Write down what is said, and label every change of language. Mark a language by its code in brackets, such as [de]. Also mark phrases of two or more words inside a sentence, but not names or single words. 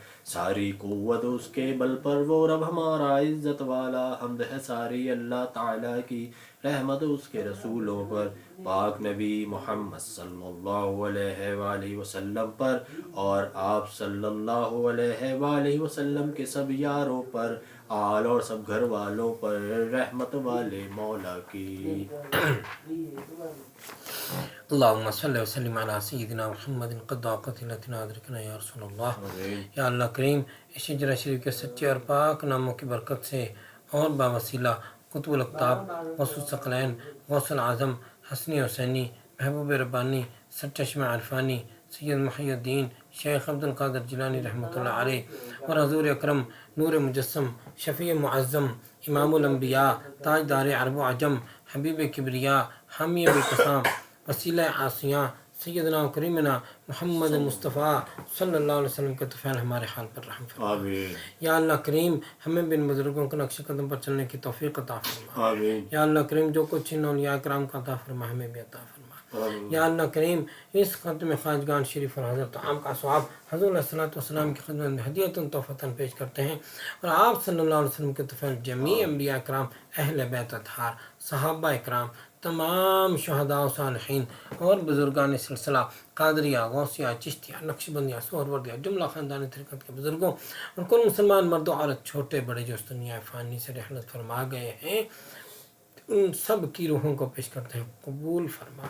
[ur] ساری قوت اس کے بل پر وہ رب ہمارا عزت والا، حمد ہے ساری اللہ تعالیٰ کی رحمت اس کے رسولوں پر. پاک نبی محمد [ar] صلى الله عليه وسلم [ur] پر اور آپ [ar] صلى الله عليه وسلم [ur] کے سب یاروں پر، آل اور سب گھر والوں پر رحمت والے مولا کی. [ar] اللهم صل وسلم على سيدنا محمد قد ضاقتنا أدركنا يا رسول الله. [ur] یا اللہ کریم اس ہجرہ شریف کے سچے اور پاک ناموں کی برکت سے اور باوسیلہ قطب ال اقطاب غوث الثقلین غوث الاعظم حسنی حسینی محبوب ربانی سرچشمہ عرفانی سید محی الدین شیخ عبد القادر جیلانی [ar] رحمة الله عليه [ur] اور حضور اکرم نور مجسم شفیع معظم امام الانبیاء تاجدار عرب و عجم حبیب کبریا حامی بےکساں وسیلہ آسیہ سیدنا کریمنا محمد مصطفیٰ [ar] صلى الله عليه وسلم [ur] کے طفیل ہمارے حال پر رحم فرما۔ آمین. یا اللہ کریم ہمیں بن بزرگوں کے نقش قدم پر چلنے کی توفیق عطا فرما. आमीन। یا اللہ کریم جو کچھ ان اولیاء کرام کا عطا فرما ہمیں بھی عطا فرما. आमीन। یا اللہ کریم اس خط میں خواجگان شریف اور حضرت عام کا ثواب حضور [ar] عليه الصلاة والسلام [ur] کی خدمت میں [ar] هديةً تحفةً [ur] پیش کرتے ہیں اور آپ [ar] صلى الله عليه وسلم [ur] کے طفیل جمیع انبیاء کرام اہل بیت اطہار صحابہ کرام تمام شہدا و صالحین اور بزرگان سلسلہ قادریہ غوثیہ چشتیہ نقشبندیہ سہروردیہ جملہ خاندانی طریقت کے بزرگوں اور کل مسلمان مرد عورت چھوٹے بڑے جو اس دنیا فانی سے رحلت فرما گئے ہیں ان سب کی روحوں کو پیش کرتے ہیں قبول فرما.